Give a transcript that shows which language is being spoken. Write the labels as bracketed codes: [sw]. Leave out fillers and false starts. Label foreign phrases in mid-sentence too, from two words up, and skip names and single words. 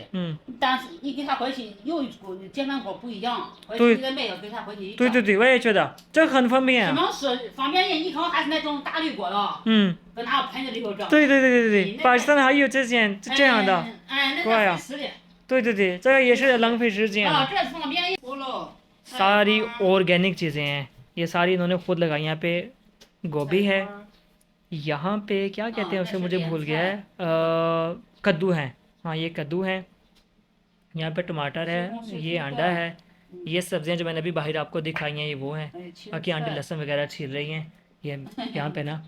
[zh] 但是你给他回去有一锅煎饭锅不一样，回去你得买个给他回去。对对对，我也觉得这很方便。什么是方便人？你看还是那种大铝锅的。搁哪个盆子里头蒸。对对对对对，巴基斯坦还有这样的锅呀。对对对，这个也是浪费时间。啊，这是方便人。 [ur] ساری آرگینک چیزیں ہیں، یہ ساری انہوں نے خود لگائی. یہاں پہ گوبھی ہے، یہاں پہ کیا کہتے ہیں اسے مجھے بھول گیا ہے، کدو ہے. ہاں یہ کدو ہے، یہاں پہ ٹماٹر ہے، یہ انڈا ہے. یہ سبزیاں جو میں نے ابھی باہر آپ کو دکھائی ہیں یہ وہ ہیں۔ باقی آنٹی لہسن وغیرہ چھیل رہی ہیں یہ یہاں پہ نا.